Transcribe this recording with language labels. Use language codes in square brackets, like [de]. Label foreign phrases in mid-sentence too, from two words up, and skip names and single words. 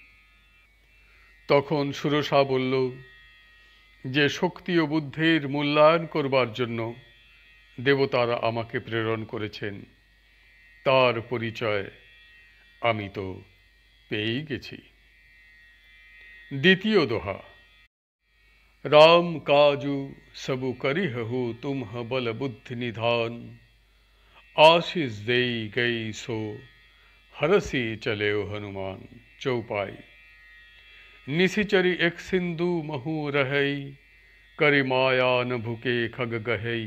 [bn] তখন সুরসা বলল, যে শক্তি ও বুদ্ধির মূল্যায়ন করবার জন্য দেবতারা আমাকে প্রেরণ করেছেন, তার পরিচয় আমি তো পেয়েই গেছি। দ্বিতীয় দোহা। [awa] राम काजू सबु करिहु तुम बल बुद्धि निधान। आशीष देई गई सो हरसी चले हनुमान। चौपाई। निशिचरी एक सिंधु महु रहई, करि माया न भुके खग गहई।